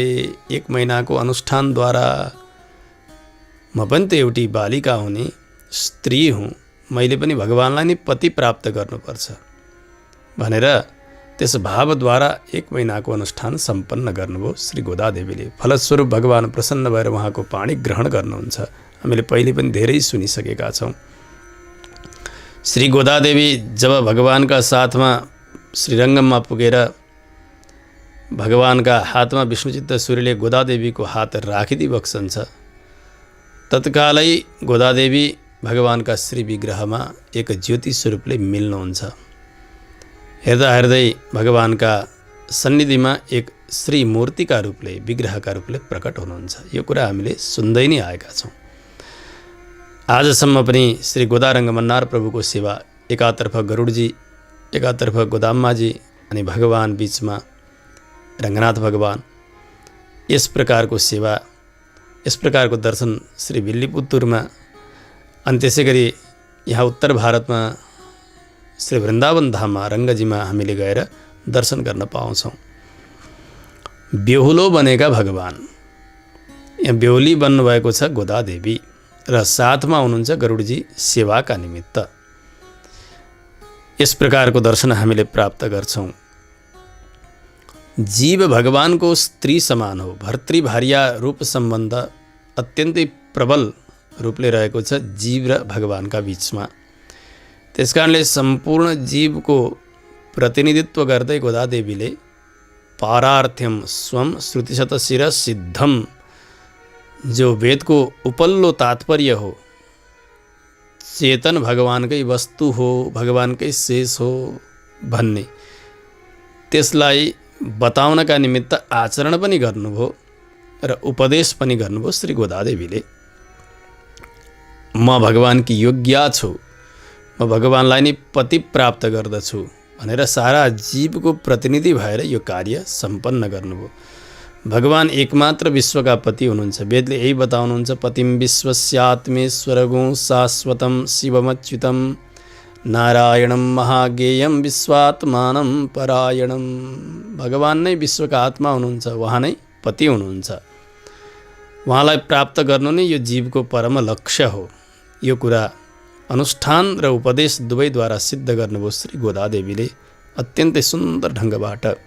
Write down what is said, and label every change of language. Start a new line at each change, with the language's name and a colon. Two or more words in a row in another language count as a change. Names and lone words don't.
Nepali: 1 महिनाको अनुष्ठानद्वारा म पनि त एउटी बालिका हुने स्त्री हुँ, मैले पनि भगवानलाई नै पति प्राप्त गर्नुपर्छ भनेर त्यस भावद्वारा 1 महिनाको अनुष्ठान सम्पन्न गर्नुभयो श्री गोदा देवीले। फलस्वरूप भगवान प्रसन्न भएर उहाँको पाणी ग्रहण गर्नुहुन्छ। हामीले पहिले पनि धेरै सुनिसकेका छौँ। श्री गोदा देवी जब
Hindi: भगवान का साथ में श्रीरंगम में
Nepali: पुगेर
Hindi: भगवान का हाथ में
Nepali: विष्णुचित्त सूर्यले गोदा देवी को हाथ राखिदी बक्सन्छ, तत्कालै गोदा देवी
Hindi: भगवान का श्री विग्रह में एक ज्योति
Nepali: स्वरूपले मिल्नुहुन्छ। हेर्दा हेर्दै
Hindi: भगवान का सन्निधि में एक श्री
Nepali: मूर्ति का रूपले विग्रह का रूपले प्रकट हुनुहुन्छ। यो कुरा हामीले सुन्दै नै आएका छौं। आजसम्म पनि श्री गोदा रंगमन्नार प्रभु को सेवा एकातर्फ गरुडजी, एकातर्फ गोदाम्माजी अनि भगवान
Hindi: बीच में रंगनाथ भगवान, इस प्रकार को सेवा, इस प्रकार को दर्शन श्री विल्लीपुत्तुर में
Nepali: अनि त्यसै गरी यहाँ
Hindi: उत्तर भारत में श्री वृन्दावन धाम में रंगजी में
Nepali: हामीले गएर दर्शन गर्न पाउँछौं। बेहुलो बनेका भगवान, यहाँ बेहुली बन्नुभएको छ गोदा देवी र साथमा हुनुहुन्छ गरुडजी सेवाका निमित्त।
Hindi: इस प्रकार को दर्शन
Nepali: हामीले प्राप्त गर्छौं। जीव भगवान को स्त्री समान हो, भर्तृभार्या रूप संबंध अत्यन्तै प्रबल रूपले रहेको छ जीव र भगवानका बिचमा। त्यसकारणले सम्पूर्ण जीवको प्रतिनिधित्व गर्दै गोदादेवीले
Sanskrit: पारार्थ्यम स्वम श्रुतिशतशिर सिद्धम,
Nepali: जो वेदको उपल्लो तात्पर्य हो, चेतन भगवानकै वस्तु हो, भगवानकै शेष हो भन्ने, त्यसलाई बताउनका निमित्त आचरण पनि गर्नुभयो र उपदेश पनि गर्नुभयो श्री गोदादेवीले। म भगवानकी योग्या छु, म भगवानलाई नै पति प्राप्त गर्दछु भनेर सारा जीवको प्रतिनिधि भएर यो कार्य सम्पन्न गर्नुभयो। भगवान एकमात्र विश्वका पति हुनुहुन्छ। वेदले यही बताउनुहुन्छ,
Sanskrit: पतिम विश्वस्यात्मेश्वरगुं शाश्वतं शिवमच्युतं नारायणं महाज्ञेयं विश्वात्मानं परायणं।
Nepali: भगवान नै विश्वका आत्मा हुनुहुन्छ, उहाँ नै पति हुनुहुन्छ। उहाँलाई प्राप्त गर्नु नै यो जीवको परम लक्ष्य हो। यो कुरा अनुष्ठान र उपदेश दुवैद्वारा सिद्ध गर्नुभयो श्री गोदादेवीले अत्यन्तै सुन्दर ढङ्गबाट।